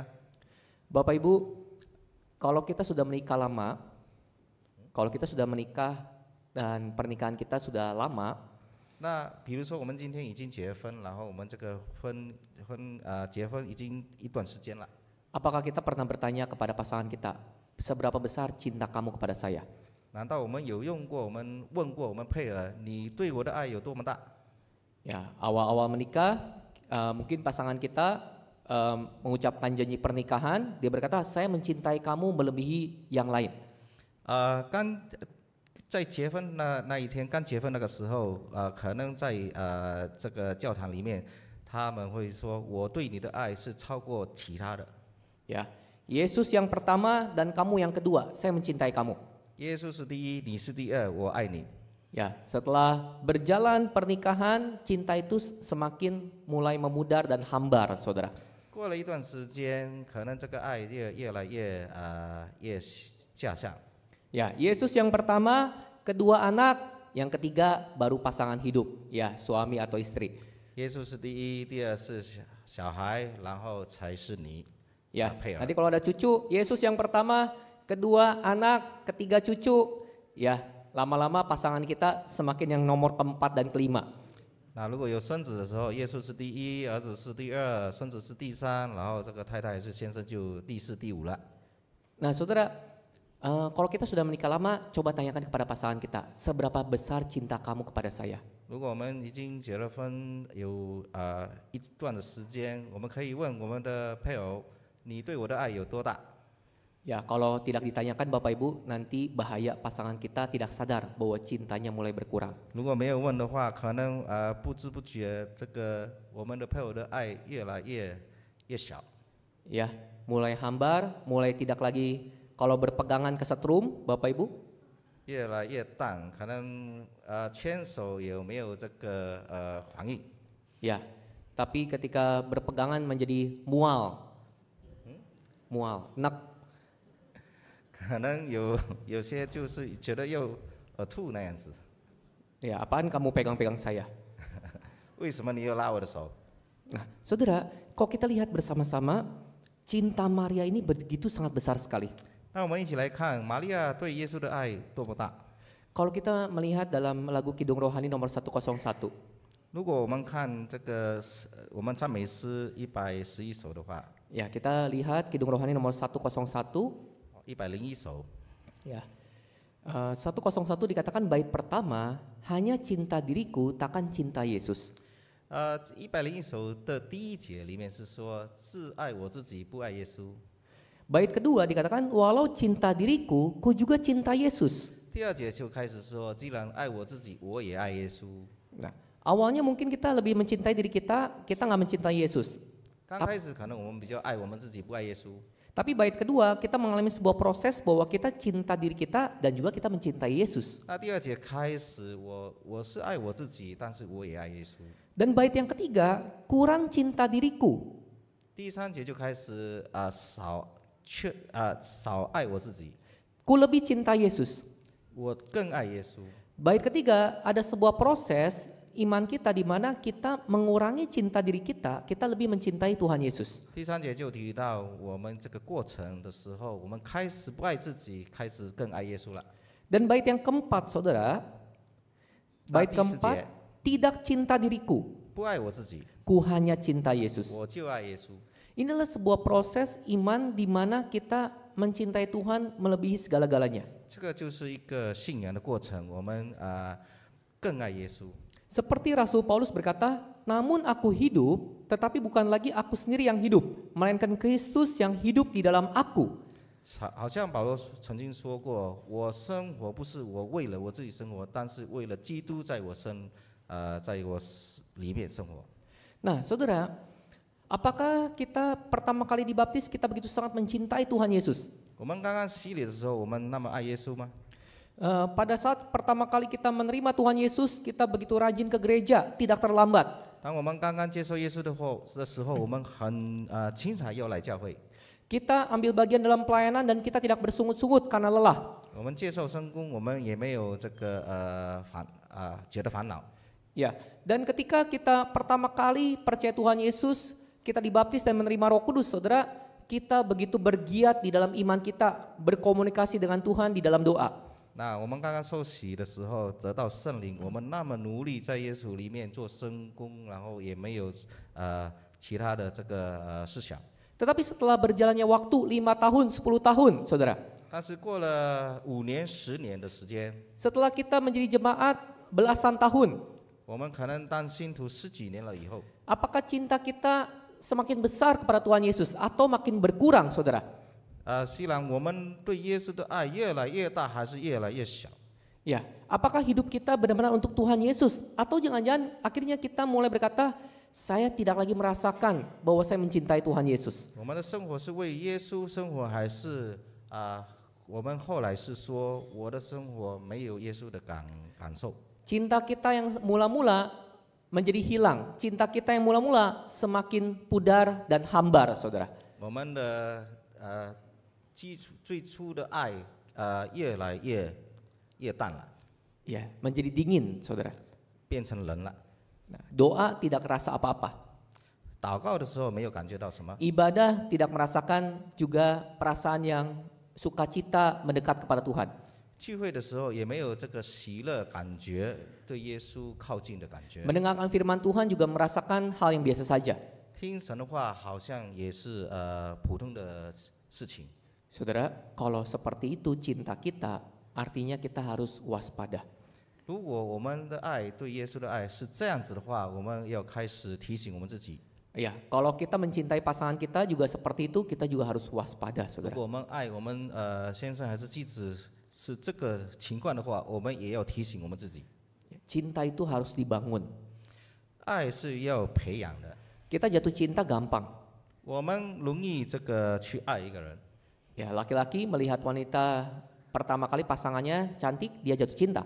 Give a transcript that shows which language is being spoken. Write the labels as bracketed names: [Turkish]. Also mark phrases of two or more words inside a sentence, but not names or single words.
[Indonesian] Bapak Ibu, kalau kita sudah menikah lama, kalau kita sudah menikah dan pernikahan kita sudah lama, [Chinese] 那比如说我们今天已经结婚，然后我们这个结婚已经一段时间了， [Indonesian] apakah kita pernah bertanya kepada pasangan kita, seberapa besar cinta kamu kepada saya? [Chinese] 难道我们有问过我们配偶，你对我的爱有多么大？ [Indonesian] Ya, awal-awal menikah, mungkin pasangan kita mengucapkan janji pernikahan, dia berkata, saya mencintai kamu melebihi yang lain. [Chinese] 在结婚那一天，刚结婚那个时候，可能在这个教堂里面，他们会说：“我对你的爱是超过其他的。” [Indonesian] Ya, Yesus yang pertama dan kamu yang kedua, saya mencintai kamu. [Chinese] 耶稣是第一，你是第二，我爱你。 [Indonesian] Ya, setelah berjalan pernikahan, cinta itu semakin mulai memudar dan hambar, saudara. [Chinese] 过了一段时间，可能这个爱越来越下降。 [Indonesian] Ya, Yesus yang pertama, kedua anak, yang ketiga baru pasangan hidup, ya, suami atau istri. [Chinese] 耶稣是第一，第二是小孩，然后才是你。 [Indonesian] Ya, [Chinese] 配偶。 [Indonesian] nanti kalau ada cucu, Yesus yang pertama, kedua anak, ketiga cucu, ya, lama-lama pasangan kita semakin yang nomor keempat dan kelima. [Chinese] 那如果有孙子的时候，耶稣是第一，儿子是第二，孙子是第三，然后这个太太是先生就第四、第五了。 [Indonesian] Nah, saudara, kalau kita sudah menikah lama, coba tanyakan kepada pasangan kita, seberapa besar cinta kamu kepada saya? [Chinese] 如果我们已经结了婚有一段的时间，我们可以问我们的配偶：你对我的爱有多大？ [Indonesian] Ya, kalau tidak ditanyakan Bapak Ibu, nanti bahaya pasangan kita tidak sadar bahwa cintanya mulai berkurang. [Chinese] 如果没有问的话，可能不知不觉这个我们的配偶的爱越来越小。 [Indonesian] Ya, mulai hambar, mulai tidak lagi kalau berpegangan kesetrum, Bapak Ibu. [Chinese] 越来越淡，可能牵手有没有这个反应？ [Indonesian] Ya, tapi ketika berpegangan menjadi mual, mual, nek. [Chinese] 可能有些就是觉得又吐那样子。 [Indonesian] Ya, apaan kamu pegang-pegang saya? [Chinese] 为什么你又拉我的手？ [Indonesian] Nah, saudara, kalau kita lihat bersama-sama, cinta Maria ini begitu sangat besar sekali. [Chinese] 那我们一起来看玛利亚对耶稣的爱多么大。 [Indonesian] Kalau kita melihat dalam lagu Kidung Rohani nomor 101, [Chinese] 如果我们看这个我们赞美诗111首的话， [Indonesian] ya kita lihat Kidung Rohani nomor 101, [Chinese] 101首， [Indonesian] ya 101 dikatakan bait pertama, hanya cinta diriku takkan cinta Yesus. [Chinese] 101 首的第一节里面是说自爱我自己，不爱耶稣。 [Indonesian] Bait kedua dikatakan walau cinta diriku, ku juga cinta Yesus. [Chinese] 第二节就开始说，既然爱我自己，我也爱耶稣。 [Indonesian] Nah, awalnya mungkin kita lebih mencintai diri kita nggak mencintai Yesus. [Chinese] 刚开始可能我们比较爱我们自己，不爱耶稣。 [Indonesian] Tapi bait kedua kita mengalami sebuah proses bahwa kita cinta diri kita dan juga kita mencintai Yesus. [Chinese] 那第二节开始，我是爱我自己，但是我也爱耶稣。 [Indonesian] Dan bait yang ketiga, kurang cinta diriku. [Chinese] 第三节就开始少爱我自己， [Indonesian] Ku lebih cinta Yesus. [Chinese] 我更爱耶稣。 [Indonesian] Bait ketiga, ada sebuah proses iman kita di mana kita mengurangi cinta diri kita, kita lebih mencintai Tuhan Yesus. [Chinese] 第三节就提到我们这个过程的时候，我们开始不爱自己，开始更爱耶稣了。 [Indonesian] Dan bait yang keempat, saudara, bait Nah, di keempat, tidak cinta diriku, [Chinese] 不爱我自己， [Indonesian] ku hanya cinta Yesus. [Chinese] 我就爱耶稣。 [Indonesian] Inilah sebuah proses iman di mana kita mencintai Tuhan melebihi segala-galanya. [Chinese] 这个就是一个信仰的过程，我们更爱耶稣。 [Indonesian] Seperti Rasul Paulus berkata, namun aku hidup, tetapi bukan lagi aku sendiri yang hidup, melainkan Kristus yang hidup di dalam aku. [Chinese] 好像保罗曾经说过：“我生活不是我为了我自己生活，但是为了基督在我里面生活。” [Indonesian] Nah, saudara, apakah kita pertama kali dibaptis kita begitu sangat mencintai Tuhan Yesus? [Chinese] 我们刚刚洗礼的时候，我们那么爱耶稣吗？ [Indonesian] Pada saat pertama kali kita menerima Tuhan Yesus, kita begitu rajin ke gereja, tidak terlambat. [Chinese] 当我们刚刚接受耶稣的时候，我们很经常要来教会。 [Indonesian] Kita ambil bagian dalam pelayanan dan kita tidak bersungut-sungut karena lelah. [Chinese] 我们接受圣工，我们也没有这个觉得烦恼。 [Indonesian] Ya, dan ketika kita pertama kali percaya Tuhan Yesus, kita dibaptis dan menerima Roh Kudus, saudara, kita begitu bergiat di dalam iman kita, berkomunikasi dengan Tuhan di dalam doa. [Chinese] 那我们刚刚受洗的时候得到圣灵，我们那么努力在耶稣里面做圣工，然后也没有其他的这个事想。 [Indonesian] Tetapi setelah berjalannya waktu 5 tahun, 10 tahun, saudara. [Chinese] 但是过了5年、10年的时间， [Indonesian] Setelah kita menjadi jemaat belasan tahun, [Chinese] 我们可能当信徒10几年了以后， [Indonesian] apakah cinta kita semakin besar kepada Tuhan Yesus atau makin berkurang, saudara? [Chinese] 虽然我们对耶稣的爱越来越大，还是越来越小？ [Indonesian] Ya, apakah hidup kita benar-benar untuk Tuhan Yesus? Atau jangan-jangan akhirnya kita mulai berkata, saya tidak lagi merasakan bahwa saya mencintai Tuhan Yesus. [Chinese] 我们的生活是为耶稣生活，还是我们后来是说我的生活没有耶稣的感受？ [Indonesian] Cinta kita yang mula-mula menjadi hilang. Cinta kita yang mula-mula semakin pudar dan hambar, saudara. [Chinese] 我们的基础最初的爱越来越淡了， [Indonesian] Ya, menjadi dingin, saudara. [Chinese] 变成冷了。 [Indonesian] Nah, doa tidak kerasa apa-apa. [Chinese] 祷告的时候没有感觉到什么， [Indonesian] Ibadah tidak merasakan juga perasaan yang sukacita mendekat kepada Tuhan. [Chinese] 聚会的时候也没有这个喜乐感觉，对耶稣靠近的感觉。 [Indonesian] Mendengarkan firman Tuhan juga merasakan hal yang biasa saja. [Chinese] 听神的话好像也是普通的事情。 [Indonesian] Saudara, kalau seperti itu cinta kita, artinya kita harus waspada. [Chinese] 如果我们的爱对耶稣的爱是这样子的话，我们要开始提醒我们自己。 [Indonesian] Ya, kalau kita mencintai pasangan kita juga seperti itu, kita juga harus waspada, [Chinese] 如 [Indonesian] saudara. [Chinese] 果我们爱我们先生还是妻子是这个情况的话，我们也要提醒我们自己， [Indonesian] Cinta itu harus dibangun. [Chinese] 爱是要培养的。 [Indonesian] Kita jatuh cinta gampang. [Chinese] 我们容易这个去爱一个人， [Indonesian] Ya, laki-laki melihat wanita pertama kali pasangannya cantik, dia jatuh cinta.